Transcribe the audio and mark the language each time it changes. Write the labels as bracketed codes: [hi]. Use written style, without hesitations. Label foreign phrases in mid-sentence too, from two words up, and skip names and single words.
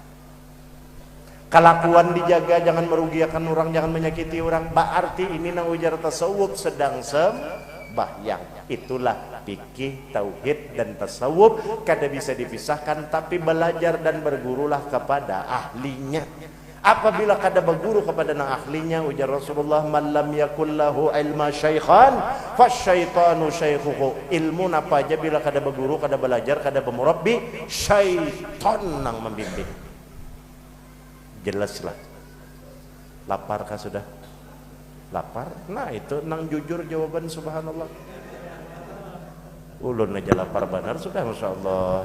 [bjn] Kelakuan dijaga, jangan merugikan orang, jangan menyakiti orang, berarti ini nang ujar tasawuf sedang sembahyang. Itulah fikih, tauhid dan tasawuf, kada bisa dipisahkan, tapi belajar dan bergurulah kepada ahlinya. Apabila kada berguru kepada nang ahlinya, ujar Rasulullah, [ar] من لم يكن له علما شيخا فالشيطان شيخه. [bjn] Ilmu apa aja bila kada berguru, kada belajar, kada bermurabbi, syaitan nang membimbing. Jelaslah. Laparkah sudah? Lapar? Nah itu nang jujur jawaban, subhanallah. Ulun aja lapar benar sudah, [ar] ما شاء الله.